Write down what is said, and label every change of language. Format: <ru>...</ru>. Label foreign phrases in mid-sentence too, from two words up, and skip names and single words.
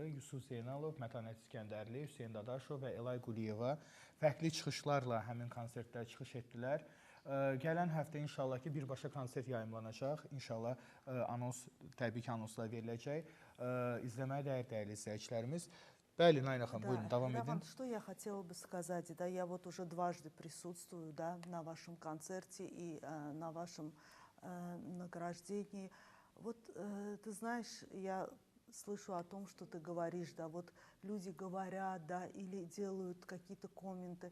<az>Yusuf Zeynalov, Mətanət İskəndərli, Hüseyn Dadaşov və Elay Quliyeva fərqli çıxışlarla həmin konsertdə çıxış etdilər. Gələn həftə inşallah ki birbaşa konsert yayımlanacaq. İnşallah anons, təbii ki anonslar veriləcək. İzləməyə dəyər dəyərli izləyicilərimiz. Bəli, Nayla xanım, buyurun, davam edin.</az> <ru>Раван, что я хотела бы сказать, да, я вот уже дважды присутствую, да, на вашем концерте и на вашем награждении. Вот ты знаешь, я слышу о том, что ты говоришь, да, вот люди говорят, да, или делают какие-то комменты.</ru>